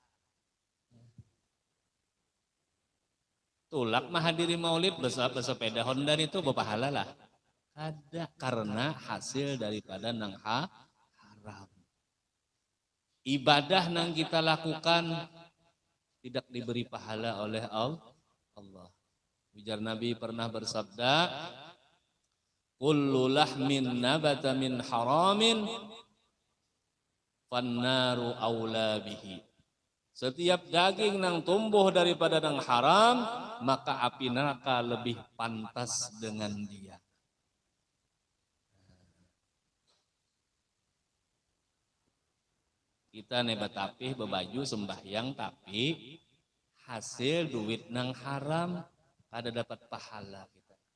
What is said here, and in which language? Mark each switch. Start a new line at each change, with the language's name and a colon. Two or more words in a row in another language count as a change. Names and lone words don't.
Banjar: Tulak menghadiri maulid bersepeda Honda itu berpahala lah. Ada karena hasil daripada nang haram.
Indonesian: Ibadah nang kita lakukan tidak diberi pahala oleh Allah.
Banjar: Ujar Nabi pernah bersabda,
Arabic: كل لحم نبت من حرام فالنار أولى به.
Banjar: Setiap daging nang tumbuh daripada nang haram, maka api neraka lebih pantas dengan dia. Kita nebat tapih bebaju sembahyang tapi hasil duit nang haram kada dapat pahala kita.